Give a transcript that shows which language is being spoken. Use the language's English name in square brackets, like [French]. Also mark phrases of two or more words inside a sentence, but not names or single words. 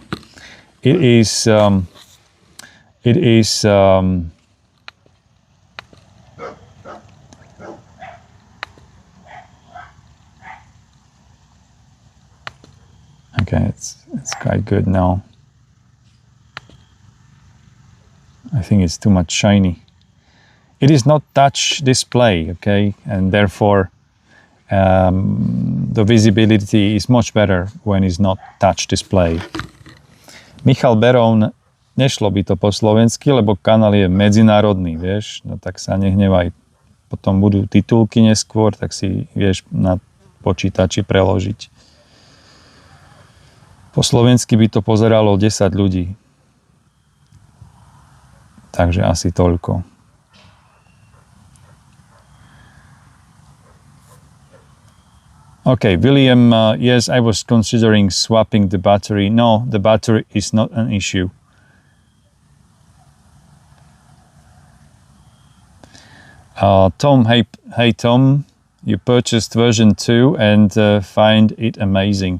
[English] It is okay, it's quite good now. I think it's too much shiny. It is not touch display, okay, and therefore the visibility is much better when it's not touch display. [Slovak] Michal Beroun, nešlo by to po slovensky, lebo kanál je medzinárodný, vieš, no tak sa nehnevaj. Potom budú titulky neskôr, tak si vieš na počítači preložiť. Po slovensky by to pozeralo 10 ľudí. Takže asi toľko. [English] Okay, William, yes, I was considering swapping the battery. No, the battery is not an issue. Tom, hey Tom, you purchased version 2 and find it amazing.